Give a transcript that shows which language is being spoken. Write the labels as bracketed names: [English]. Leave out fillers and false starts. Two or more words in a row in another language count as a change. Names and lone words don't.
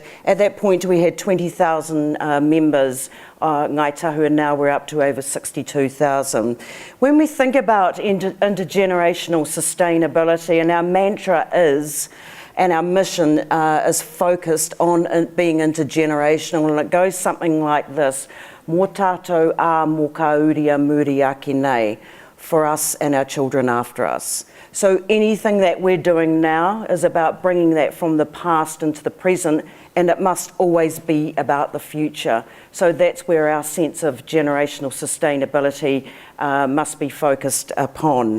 [English] At that point we had 20,000 members, Ngāi Tahu, and now we're up to over 62,000. When we think about intergenerational sustainability, and our mantra is, and our mission is focused on being intergenerational, and it goes something like this: [Māori] Mō tātou ā mō kauria muri ake nei, [English] for us and our children after us. So anything that we're doing now is about bringing that from the past into the present, and it must always be about the future. So that's where our sense of generational sustainability must be focused upon.